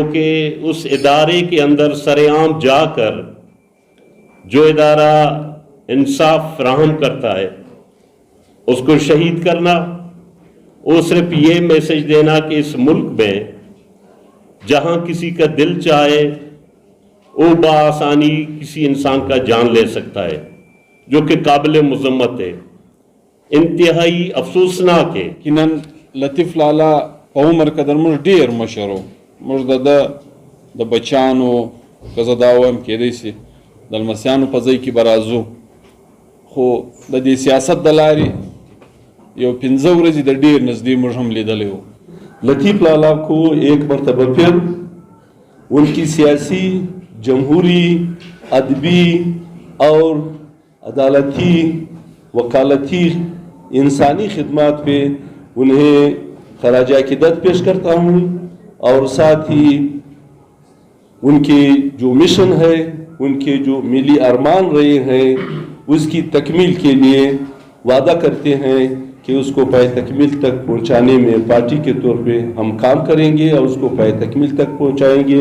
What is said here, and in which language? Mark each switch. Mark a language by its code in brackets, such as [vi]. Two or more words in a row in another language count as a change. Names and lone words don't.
[ur] کہ اس ادارے کے اندر سر عام جا کر جو ادارہ انصاف فراہم کرتا ہے اس کو شہید کرنا، وہ صرف یہ میسج دینا کہ اس ملک میں جہاں کسی کا دل چاہے وہ بآسانی کسی انسان کا جان لے سکتا ہے، جو کہ قابل مذمت ہے، انتہائی افسوسناک ہے۔ [ps] کنن لطیف لالا په عمر کې د موږ ډیر مشر و، موږ د بچیانو که زه دا وایم کیدای شي د لمسیانو په ځای کې به راځو، خو د دې سیاست د لارې یو 15 ورځې د ډیر نږدې موږ هم لیدلی و۔ [ur] لطیف لالا کو ایک مرتبہ پھر ان کی سیاسی، جمہوری، ادبی اور عدالتی، وکالتی، انسانی خدمات پہ انہیں خراج عقیدت پیش کرتا ہوں، اور ساتھ ہی ان کے جو مشن ہے، ان کے جو ملی ارمان رہے ہیں، اس کی تکمیل کے لیے وعدہ کرتے ہیں کہ اس کو پائے تکمیل تک پہنچانے میں پارٹی کے طور پہ ہم کام کریں گے اور اس کو پائے تکمیل تک پہنچائیں گے۔